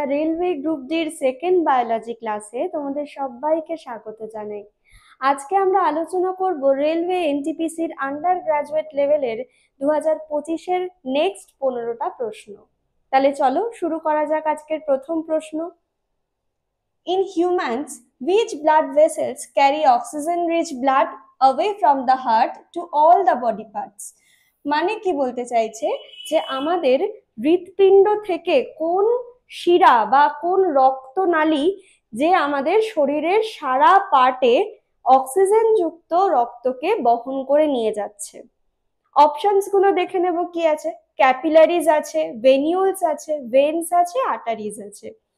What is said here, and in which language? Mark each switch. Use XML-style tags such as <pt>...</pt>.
<bn>Railway group ডির second biology ক্লাসে তোমাদের সবাইকে স্বাগত জানাই। আজকে আমরা আলোচনা করব রেলওয়ে এনটিপিসির আন্ডার গ্রাজুয়েট লেভেলের 2025-এর নেক্সট 15টা প্রশ্ন। তাহলে চলো শুরু করা যাক আজকের প্রথম প্রশ্ন।</bn> <en>In humans, which blood vessels carry oxygen-rich blood away from the heart to all the body parts?</en> <bn>মানে কি বলতে চাইছে যে আমাদের হৃৎপিণ্ড থেকে কোন শিরা বা কোন রক্তনালী যে আমাদের শরীরের সারা পার্টে অক্সিজেন যুক্ত রক্তকে বহন করে নিয়ে যাচ্ছে। অপশনস গুলো দেখে নেব কি আছে। ক্যাপিলারিজ আছে, ভেনিউলস আছে, ভেন্স আছে, আর্টারিজ আছে।</bn>